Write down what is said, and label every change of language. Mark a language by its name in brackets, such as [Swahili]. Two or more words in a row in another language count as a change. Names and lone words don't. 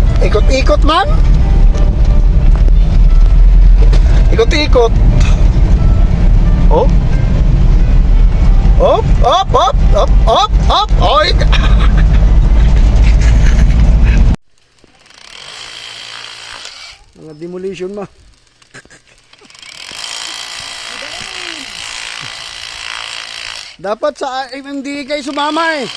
[Filipino] Ikot-ikot man. Ikot-ikot. Oh. Op, op, op, op, op, op. Oy. Mga demolition mo. Dapat sa hindi kayo sumama eh.